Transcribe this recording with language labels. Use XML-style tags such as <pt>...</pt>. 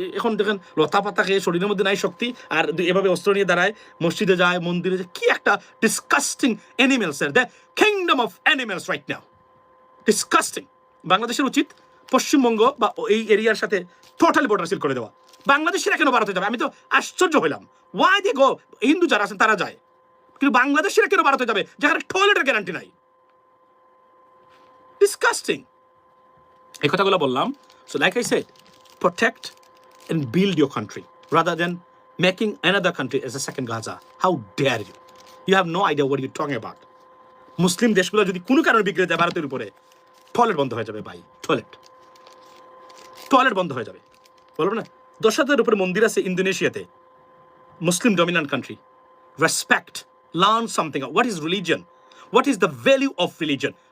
<bn>এখন দেখেন লতা পাতা খেয়ে শরীরের মধ্যে নাই শক্তি, আর এভাবে অস্ত্র নিয়ে দাঁড়ায়, মসজিদে যায়, মন্দিরে যায়, কি একটা</bn> <en>disgusting animals</en> <bn>এর,</bn> <en>The kingdom of animals right now, disgusting.</en> <bn>বাংলাদেশের উচিত পশ্চিমবঙ্গ বা এই এরিয়ার সাথে টোটালি বর্ডার সিল করে দেওয়া। বাংলাদেশিরা কেন ভারতে যাবে? আমি তো আশ্চর্য হইলাম,</bn> <en>why they go,</en> <bn>হিন্দু যারা আছেন তারা যায়, কিন্তু বাংলাদেশিরা কেন ভারতে যাবে যেখানে টয়লেটের গ্যারান্টি নাই? ডিসকাস্টিং। এই কথাগুলো বললাম।</bn> <en>So like I said, protect and build your country rather than making another country as a second Gaza. How dare you? You have no idea what you're talking about.</en> <bn>মুসলিম দেশগুলো যদি কোনো কারণে বিগড়ে যায় ভারতের উপরে, টয়লেট বন্ধ হয়ে যাবে ভাই, টয়লেট বন্ধ হয়ে যাবে। বলবো না, 10,000-এর উপরে মন্দির আছে ইন্দোনেশিয়াতে, মুসলিম dominant country.</bn> <en>Respect, learn something. What is religion? What is the value of religion?</en>